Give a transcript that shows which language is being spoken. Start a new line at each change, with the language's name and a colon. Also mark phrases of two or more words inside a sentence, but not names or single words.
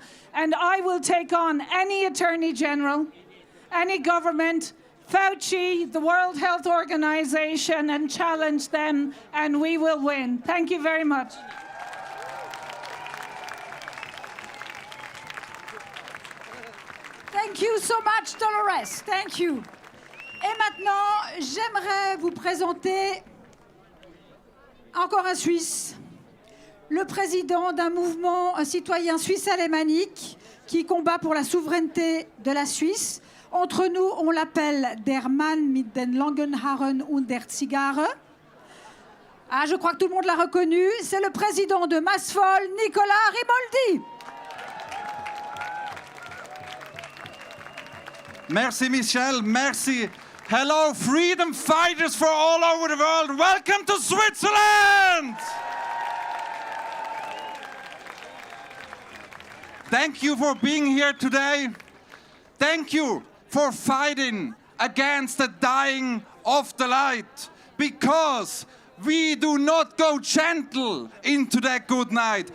English: And I will take on any Attorney General, any government, Fauci, the World Health Organization, and challenge them, and we will win. Thank you very much. Thank you so much, Dolores. Thank you.
French: Et maintenant, j'aimerais vous présenter encore un Suisse, le président d'un mouvement, un citoyen suisse alémanique qui combat pour la souveraineté de la Suisse. Entre nous, on l'appelle
German: der Mann mit den langen Haaren und der Zigarre.
French: Ah, je crois que tout le monde l'a reconnu. C'est le président de Massvoll, Nicolas Rimoldi. Merci, Michel. Merci.
English: Hello, freedom fighters for all over the world. Welcome to Switzerland. Thank you for being here today. Thank you for fighting against the dying of the light, because we do not go gentle into that good night.